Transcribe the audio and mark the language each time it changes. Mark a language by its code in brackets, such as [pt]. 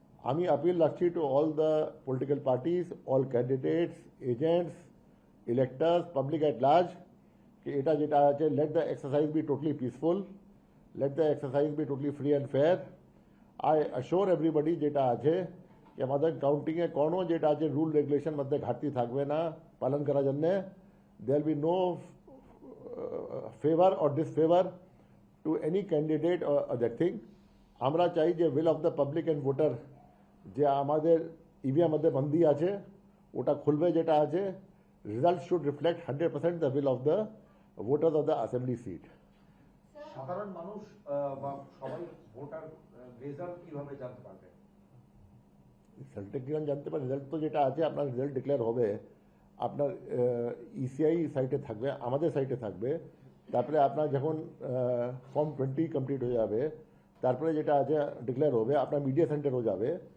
[bn] আমি আপিল রাখছি [en] To all the political parties, all candidates, agents, electors, public at large, कि এটা যেটা আছে, let the exercise be totally peaceful, let the exercise be totally free and fair. I assure everybody [bn] যেটা আছে कि আমাদের কাউন্টিংয়ে কোনো যেটা আছে রুল রেগুলেশন মধ্যে ঘাটতি থাকবে না পালন করার জন্য। [en] there will be no favor or disfavor to any candidate or other thing. [bn] আমরা চাই যে [en] will of the public and voter [bn] যে আমাদের ইভিএম মধ্যে বন্দি আছে ওটা খুলবে যেটা আছে, [en] result should reflect 100% the will of the voters of the assembly seat. [bn] সাধারণ মানুষ বা সবাই ভোটার রেজাল্ট কিভাবে জানতে পারবে? রেজাল্ট কিভাবে জানতে পারে? রেজাল্ট তো যেটা আছে আপনার রেজাল্ট ডিক্লেয়ার হবে আপনার ইসিআই সাইটে থাকবে, আমাদের সাইটে থাকবে। তারপরে আপনার যখন ফর্ম 20 কমপ্লিট হয়ে যাবে, তারপরে যেটা আছে ডিক্লেয়ার হবে, আপনার মিডিয়া সেন্টারও যাবে।